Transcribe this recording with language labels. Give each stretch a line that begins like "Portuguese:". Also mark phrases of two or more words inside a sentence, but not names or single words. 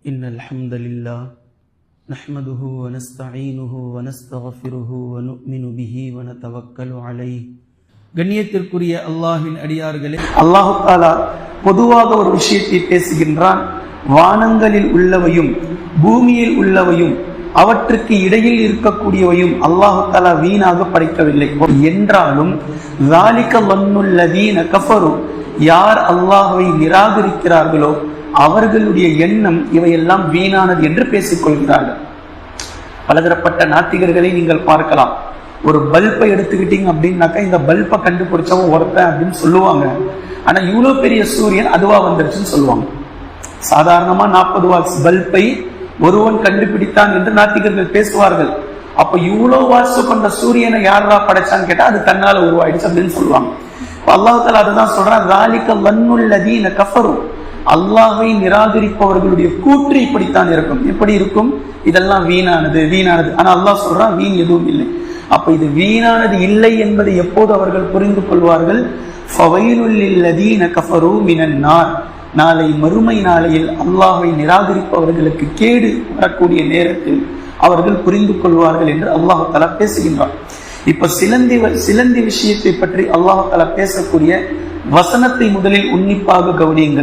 Arabic: إن الحمد لله نحمده ونستعينه ونستغفره ونؤمن به ونتوكل عليه.
Tamil: கண்ணியத்திற்குரிய அல்லாஹ்வின் அடியார்களே, அல்லாஹ் தஆலா பொதுவாக ஒரு விஷயத்தை பேசுகின்றான். வானங்களில் உள்ளவையும் பூமியில் உள்ளவையும் அவற்றுக்கு இடையில் இருக்கக்கூடியவையும் அல்லாஹ் தஆலா வீணாக படைக்கவில்லை என்றாலும்
Arabic: ذَلِكَ ظَنُّ الَّذِينَ كَفَرُوا,
Tamil: யார் அல்லாஹ்வை நிராகரிக்கிறார்களோ அவர்களுடைய எண்ணம் இவையெல்லாம் வீணானது என்று பேசிக் கொள்கிறார்கள். பலதரப்பட்ட நாத்திகர்களை நீங்கள் பார்க்கலாம். ஒரு பல்பை எடுத்துக்கிட்டீங்க அப்படின்னாக்கா இந்த பல்பை கண்டுபிடிச்சவன் ஒருத்தன் அப்படின்னு சொல்லுவாங்க. ஆனா இவ்வளவு பெரிய சூரியன் அதுவா வந்துருச்சுன்னு சொல்லுவாங்க. சாதாரணமா 40 வாட்ஸ் பல்பை ஒருவன் கண்டுபிடித்தான் என்று நாத்திகர்கள் பேசுவார்கள். அப்ப இவ்வளவு வாட்ஸ் கொண்ட சூரியனை யாரா படைச்சான்னு கேட்டா அது தன்னால உருவாயிடுச்சு அப்படின்னு சொல்லுவாங்க. அல்லாஹ் தஆலா அதுதான் சொல்றான்,
Arabic: ذَلِكَ ظَنُّ الَّذِينَ كَفَرُوا,
Tamil: அல்லாஹ்வை நிராகரிப்பவர்களுடைய கூற்று இப்படித்தான் இருக்கும். எப்படி இருக்கும்? இதெல்லாம் வீணானது வீணானது. ஆனா அல்லாஹ் சொல்றான் வீண் எதுவும் இல்லை. அப்ப இது வீணானது இல்லை என்பதை எப்போது அவர்கள் புரிந்து கொள்வார்கள்?
Arabic: فَوَيْلٌ لِلَّذِينَ كَفَرُوا مِنَ النَّارِ,
Tamil: நாளை மறுமை நாளையில் அல்லாஹ்வை நிராகரிப்பவர்களுக்கு கேடு வரக்கூடிய நேரத்தில் அவர்கள் புரிந்து கொள்வார்கள் என்று அல்லாஹ் தஆலா பேசுகின்றார். இப்ப சிலந்தி விஷயத்தை பற்றி அல்லாஹ் தஆலா பேசக்கூடிய வசனத்தை முதலில் உன்னிப்பாக கவனியுங்கள்.